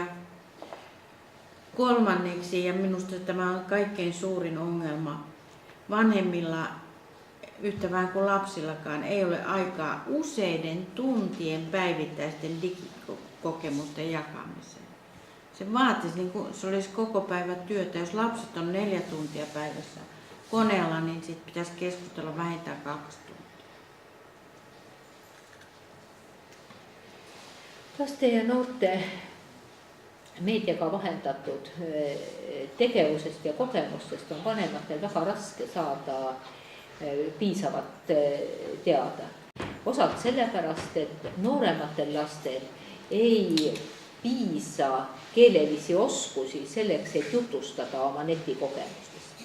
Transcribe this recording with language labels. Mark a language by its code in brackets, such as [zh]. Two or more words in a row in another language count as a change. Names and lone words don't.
[fi] Kolmanneksi, ja minusta tämä on kaikkein suurin ongelma, vanhemmilla yhtä vähän kuin lapsillakaan ei ole aikaa useiden tuntien päivittäisten digikokemusten jakamiseen. Se vaatisi, niin kuin se olisi koko päivä työtä. Jos lapset on 4 tuntia päivässä koneella, niin sitten pitäisi keskustella vähintään 2 tuntia. [et] Lasten ja noorten meediaga vahendatud tegevusest ja kogemustest on vanematel väga raske saada piisavat teada. Osalt sellepärast, et noorematel lastel ei piisa keelelisi oskusi selleks, et jutustada oma netikogemustest.